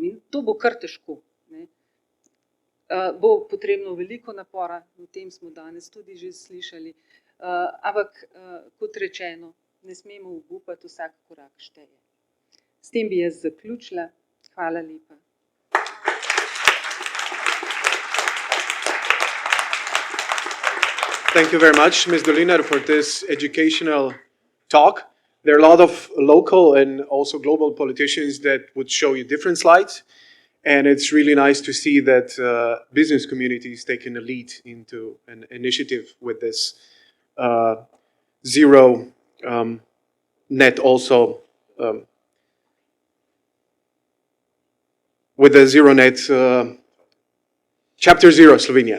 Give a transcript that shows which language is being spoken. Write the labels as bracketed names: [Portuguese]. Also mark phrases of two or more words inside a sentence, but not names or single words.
[Slovenian] In to bo kar težko. Ne. Bo potrebno veliko napora, o tem smo danes tudi že slišali, ampak kot rečeno, ne smemo obupati, vsak korak šteje. S tem bi jaz zaključila. Hvala lepa. [English] Thank you very much, Ms. Doliner, for this educational talk. There are a lot of local and also global politicians that would show you different slides. And it's really nice to see that business community is taking a lead into an initiative with this zero net also, with the zero net Chapter Zero Slovenia.